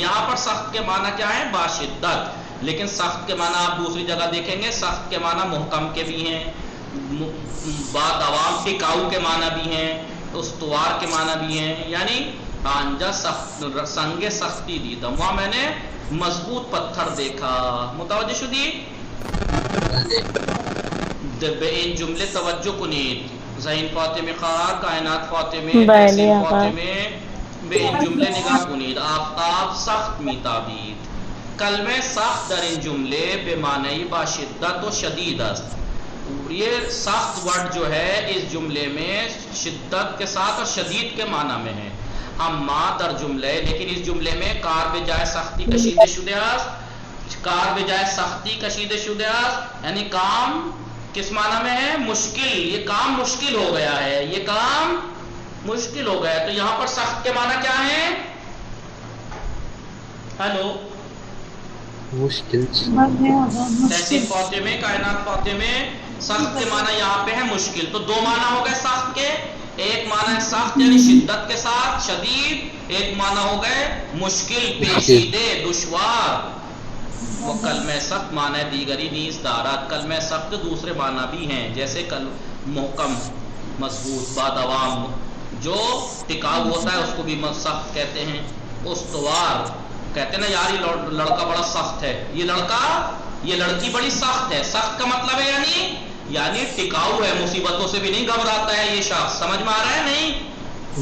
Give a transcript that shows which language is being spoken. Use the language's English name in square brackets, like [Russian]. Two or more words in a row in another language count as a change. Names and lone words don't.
[Urdu] یہاں پر سخت کے معنی کیا ہے؟ باشدت، لیکن سخت کے معنی آپ دوسری جگہ دیکھیں گے، سخت کے معنی محکم کے بھی ہیں، بادوام ٹکاؤ کے معنی بھی ہیں، استوار کے معنی بھی ہیں، [Persian] یعنی آنجا سنگ سختی دیدم، [Urdu] وہاں میں نے مضبوط پتھر دیکھا۔ [Persian] متوجہ شدی؟ بے ان جملے توجہ کنید، ذہین فاطمہ خواہ، کائنات فاطمہ، تحسین فاطمہ، بے ان جملے نگاہ کنید، آفتاب سخت می تابید۔ کلمہ سخت در ان جملے بے معنی با شدت و شدید است۔ [Urdu] یہ سخت ورڈ جو ہے اس جملے میں شدت کے ساتھ اور شدید کے معنی میں ہے۔ [Persian] اما در جملے، [Urdu] لیکن اس جملے میں [Persian] کار بجائے سختی کشیدہ شدہ است، کار بجائے سختی کشیدہ شدہ است، [Urdu] یعنی کام کس معنی میں ہے؟ مشکل، یہ کام مشکل ہو گیا ہے، یہ کام مشکل ہو گیا ہے۔ تو یہاں پر سخت کے معنی کیا ہے؟ ہیلو، مشکل، تحسین فاطمہ، کائنات فاطمہ، سخت کے معنی یہاں پہ ہے مشکل۔ تو دو معنی ہو گئے سخت کے، ایک معنی ہے سخت یعنی شدت کے ساتھ، شدید، ایک معنی ہو گئے مشکل، پیچیدے، دشوار۔ [Persian] وہ کلمہ سخت معنی دیگری نیز دارد، [Urdu] کلمہ سخت دوسرے معنی بھی ہیں، جیسے محکم، مضبوط، بادوام، جو ٹکاؤ ہوتا ہے اس کو بھی سخت کہتے ہیں۔ استوار کہتے ہیں نا، یار یہ لڑکا بڑا سخت ہے، یہ لڑکی بڑی سخت ہے۔ سخت کا مطلب ہے یعنی ٹکاؤ ہے، مصیبتوں سے بھی نہیں گھبراتا ہے یہ شخص، سمجھ میں آ رہا ہے نہیں؟